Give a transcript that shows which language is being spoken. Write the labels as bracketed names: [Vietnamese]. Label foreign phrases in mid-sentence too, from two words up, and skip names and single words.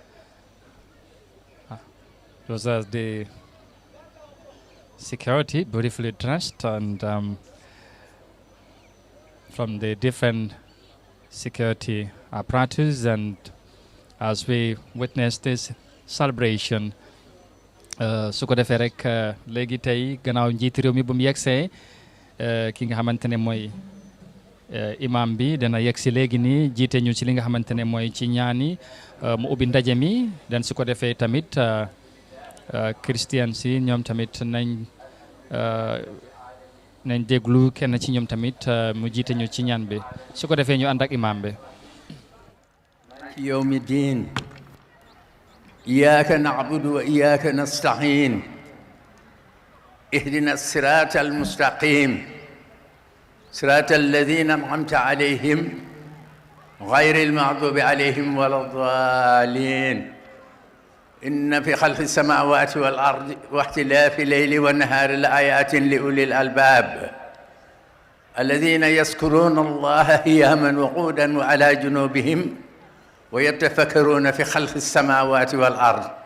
[English] Those are the security, beautifully dressed, and from the different security apparatus. And as we witness this celebration, [Wolof] su ko defee rek léegi tey gannaaw njiiti réew mi bu mu yegsee ki nga xamante ne mooy imam bi dana yegsi léegi nii jiite ñu ci li nga xamante ne mooy ci ñaani mu ubbi ndaje mi. dan su ko defee tamit christian si ñoom tamit nañ déglu kenn ci ñoom tamit mu jiite ñu ci ñaan bi su ko defee ñu ànd ak imam bi. [Arabic] يوم الدين إياك نعبد وإياك نستعين اهدنا الصراط المستقيم صراط الذين أنعمت عليهم غير المغضوب عليهم ولا الضالين إن في خلق السماوات والأرض واختلاف الليل والنهار لآيات لأولي الألباب الذين يذكرون الله قياما وقعودا وعلى جنوبهم ويتفكرون في خلق السماوات والأرض